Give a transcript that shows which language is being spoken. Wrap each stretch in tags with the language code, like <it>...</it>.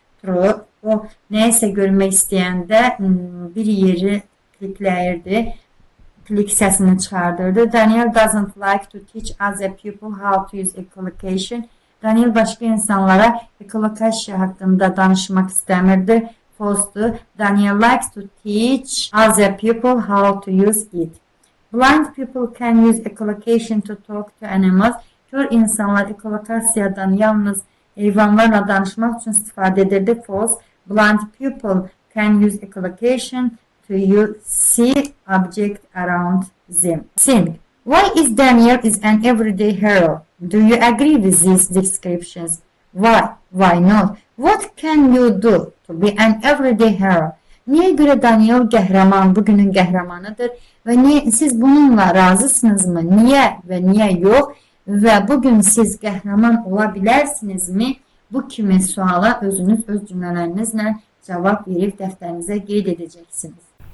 <en>True.</en> <az>O nəyəsə görmək istəyəndə bir yeri klikləyirdi. Klik səsini çıxardırdı.</az> <en>Daniel doesn't like to teach other people how to use echolocation.</en> <az>Daniel başqa insanlara echolocation haqqında danışmaq istəmirdi.</az> <en>False. Daniel likes to teach other people how to use it. Blind people can use echolocation to talk to animals.</en> <az>Kör insanlar ekolokasiyadan yalnız heyvanlarla danışmaq üçün istifadə edirdi.</az> <en>False. Blind people can use echolocation to see object around them. Think. Why is Daniel is an everyday hero? Do you agree with these descriptions? Why? Why not? What can you do to be an everyday hero?</en> <az>Niyə görə Daniel qəhrəman, bugünün qəhrəmanıdır və siz bununla razısınızmı? Niyə və niyə yox? Və bugün siz qəhrəman ola bilərsinizmi? Bu kimi suala özünüz öz cümlələrinizlə cavab verib dəftərinizə qeyd edəcəksiniz.</az>